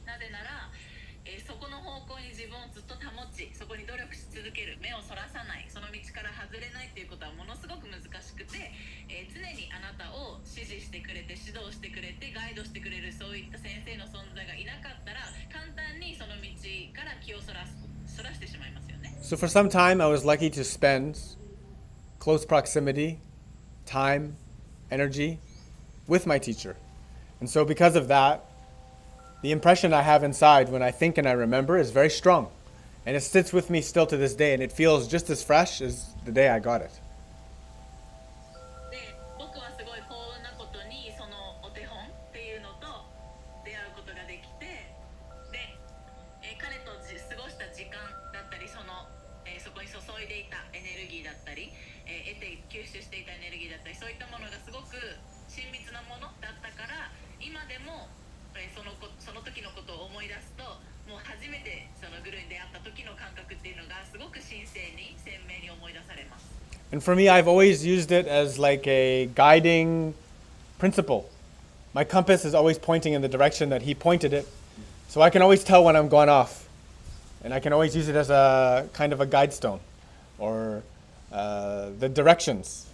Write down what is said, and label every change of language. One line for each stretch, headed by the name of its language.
Japanese: なぜなら、そこの方向に自分をずっと保ち、そこに努力し続ける、目をそらさない、その道から外れないっていうことはものすごく難しくて、常にあなたを指示してくれて、指導してくれて、ガイドしてくれるそういった先生の存在がいなかったら、簡単にその道から気をそらしてしまいますよね。
English: So for some time, I was lucky to spend close proximity, time, energy with my teacher. And so because of that, the impression I have inside when I think and I remember is very strong. And it sits with me still to this day, and it feels just as fresh as the day I got it.
Japanese: で、僕はすごい幸運なことにそのお手本っていうのと出会うことができて、で、彼と過ごした時間だったり、そこに注いでいたエネルギーだったり、吸収していたエネルギーだったり、そういったものがすごく親密なものだったから、今でもその時のことを思い出すと、もう初めてそのグルに出会った時の感覚っていうのがすごく神聖に鮮明に思い出されます。
English: And for me, I've always used it as like a guiding principle. My compass is always pointing in the direction that he pointed it. So I can always tell when I'm gone off. And I can always use it as a kind of a guide stone or the directions.